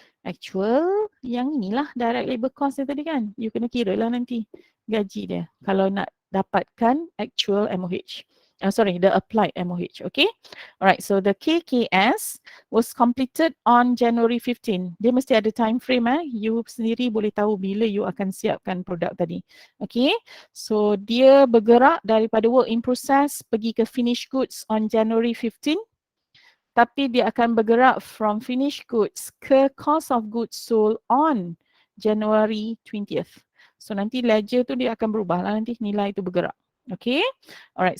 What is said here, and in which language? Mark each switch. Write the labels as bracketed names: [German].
[Malay] Actual yang inilah direct labor cost dia tadi kan. You kena kira lah nanti gaji dia kalau nak dapatkan actual MOH. [English] Sorry, the applied MOH. Okay, alright. So the KKS was completed on January 15. [Malay] Dia mesti ada time frame. You sendiri boleh tahu bila you akan siapkan produk tadi. Okay, so dia bergerak daripada work in process pergi ke finished goods on January 15. Tapi dia akan bergerak from finished goods ke cost of goods sold on January 20th. So nanti ledger tu dia akan berubah lah nanti nilai tu bergerak. Okay, alright.